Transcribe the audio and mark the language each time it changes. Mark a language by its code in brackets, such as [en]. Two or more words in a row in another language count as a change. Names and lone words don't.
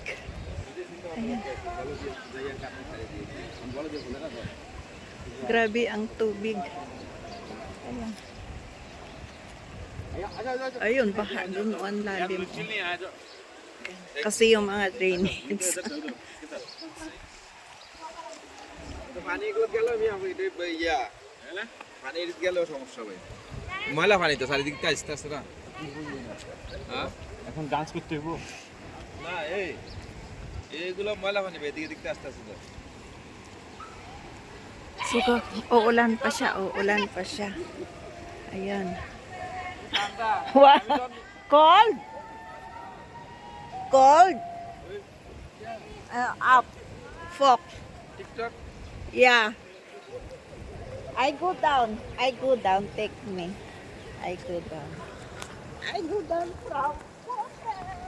[tl] Ayan. Grabe ang tubig. Ayan. Ayun, baha doon o ang lalim. Kasi yung mga drainage. [bn] ময়লা পানি তো চারিদিকটা আস্তে আস্তে না এখন ডান্স করতে হইব না এইগুলো ময়লা পানি এদিকে দিকটা আস্তে আস্তে [tl] Suka, uulan pa siya, uulan pa siya. Ayan. [en] Wow! Cold? Cold? Up. Fog. টিকটক Yeah. I go down. I go down. Take me. I go down. I go down from water.